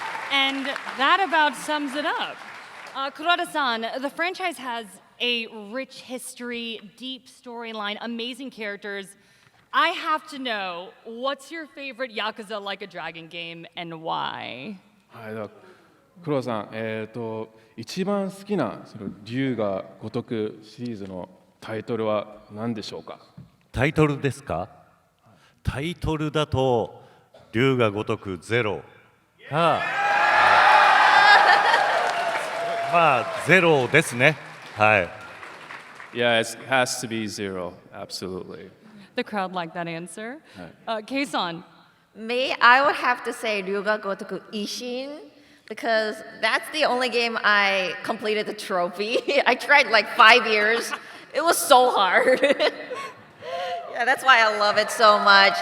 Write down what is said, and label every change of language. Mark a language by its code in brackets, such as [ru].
[en] And that about sums it up. Kuroda-san, the franchise has a rich history, deep storyline, amazing characters. I have to know, what's your favorite Yakuza Like a Dragon game and why? [ja] はい、黒田さん、一番好きなその龍が如くシリーズのタイトルは何でしょうか？タイトルですか？タイトルだと龍が如くゼロが、まあゼロですね。はい。 [en] Yeah, it has to be Zero, absolutely. The crowd liked that answer. Kson. Me, I would have to say Ryuga Gotoku Ishin because that's the only game I completed the trophy. I tried like 5 years. It was so hard. Yeah, that's why I love it so much.